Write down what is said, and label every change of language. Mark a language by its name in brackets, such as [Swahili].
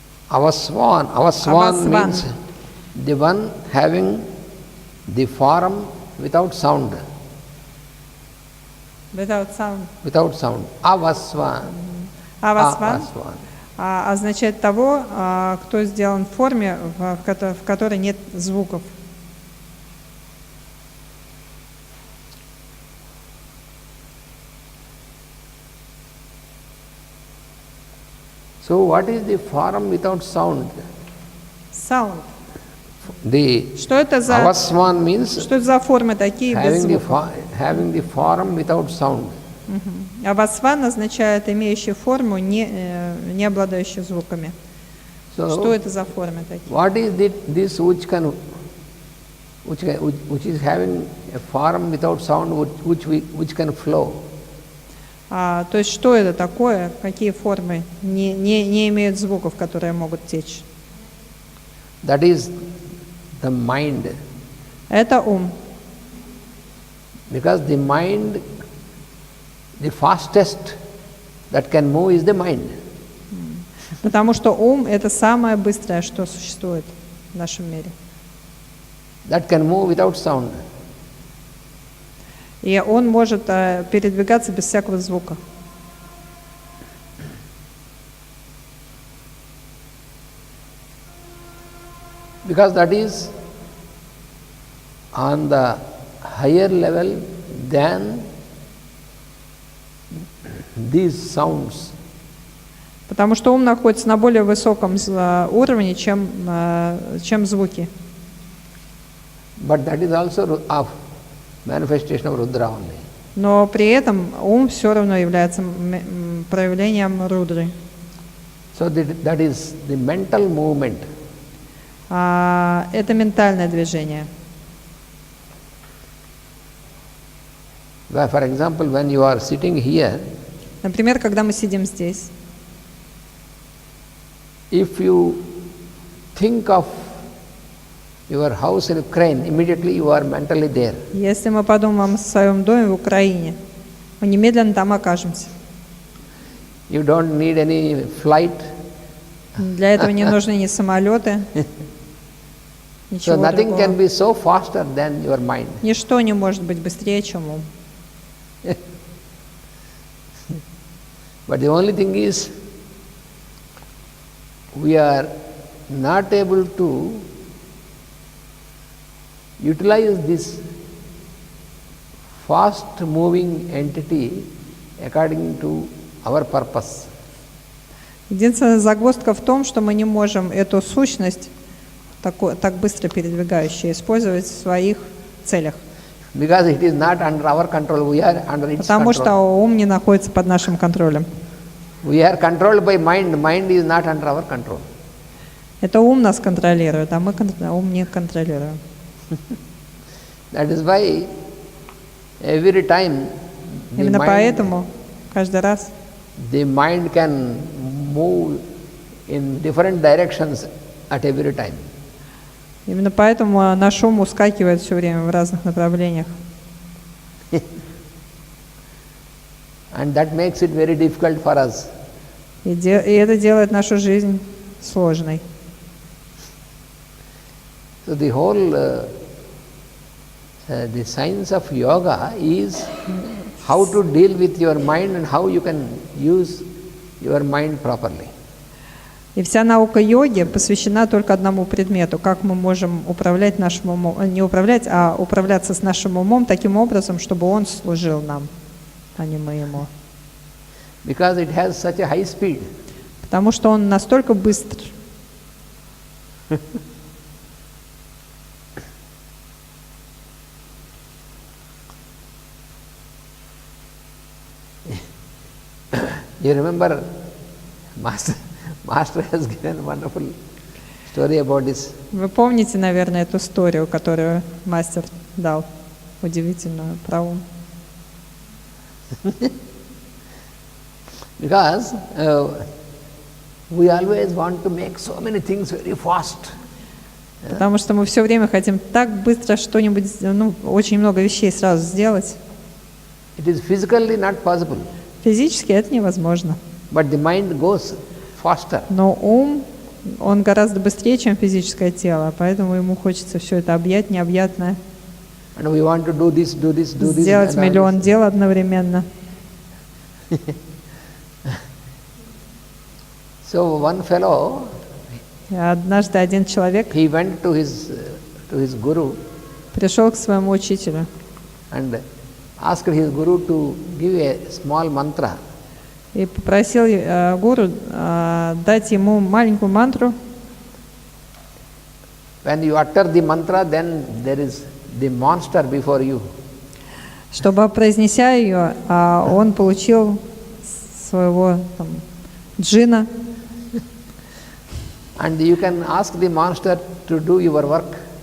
[English] Avaswan means the one having the form without sound. Without sound. Without sound. Avaswan. [Russian] Авасван означает того, кто сделан в форме, в которой нет звуков. [English] So what is the form without sound? Sound. The [Russian] Что это за [English] Avaswan means [Russian] что это за формы такие без звуков? [English] having the form without sound. [Russian] Авасван означает имеющий форму, не обладающий звуками. [English] So [Russian] Что это за формы такие? [English] what is this which is having a form without sound which can flow. [Russian] То есть что это такое? Какие формы не имеют звуков, которые могут течь? [English] That is the mind. [Russian] Это ум. [English] Because the mind, the fastest that can move is the mind. [Russian] Потому что ум — это самое быстрое, что существует в нашем мире. [English] That can move without sound. [Russian] И он может передвигаться без всякого звука. [English] Because that is on the higher level than these sounds. [Russian] Потому что ум находится на более высоком уровне, чем звуки. [English] But that is also of manifestation of Rudra only. [Russian] Но при этом ум все равно является проявлением Рудры. [English] So that is the mental movement. [Russian] Это ментальное движение. [English] For example, when you are sitting here, [Russian] Например, когда мы сидим здесь, [English] if you think of your house in Ukraine, immediately you are mentally there. [Russian] если мы подумаем о своем доме в Украине, мы немедленно там окажемся. [English] You don't need any flight. [Russian] Для этого не нужны ни самолеты, [English] So [Russian] ничего [English] nothing can [Russian] другого. [English] be so faster than your mind. [Russian] Ничто не может быть быстрее, чем ум. [English] But the only thing is, we are not able to utilize this fast moving entity according to our purpose. [Russian] Единственная загвоздка в том, что мы не можем эту сущность, так быстро передвигающую, использовать в своих целях. [English] Because it is not under our control, we are under its [Russian] Потому что [English] control. [Russian] ум не находится под нашим контролем. [English] We are controlled by mind, mind is not under our control. [Russian] Это ум нас контролирует, а мы ум не контролируем. [English] That is why every time [Russian] Именно поэтому каждый раз [English] the mind can move in different directions at every time. [Russian] Именно поэтому наш ум ускакивает все время в разных направлениях. [English] And that makes it very difficult for us. [Russian] И это делает нашу жизнь сложной. [English] So the whole the science of yoga is how to deal with your mind and how you can use your mind properly. [Russian] И вся наука йоги посвящена только одному предмету: как мы можем управлять нашим умом, не управлять, а управляться с нашим умом таким образом, чтобы он служил нам, а не мы ему. [English] Because it has such a high speed. [Russian] Потому что он настолько быстр. [English] You remember, Master has given a wonderful story about this. [Russian] Вы помните, наверное, эту историю, которую мастер дал, удивительную, про ум. [English] Because we always want to make so many things very fast. [Russian] Потому что мы все время хотим так быстро что-нибудь, очень много вещей сразу сделать. [English] It is physically not possible. [Russian] Физически это невозможно. [English] But the mind goes faster. [Russian] Но ум, он гораздо быстрее, чем физическое тело, поэтому ему хочется все это объять, необъятное. [English] And we want to do this, do this, do this. [Russian] Сделать миллион дел одновременно. [English] So one fellow, [Russian] И однажды один человек [English] he went to his guru [Russian] пришел к своему учителю [English] and asked his guru to give a small mantra. [Russian] и попросил гуру дать ему маленькую мантру. [English] When you utter the mantra, then there is the monster before you. [Russian] Чтобы, произнеся ее, он получил своего джина. [English] And you can ask the monster to do your work.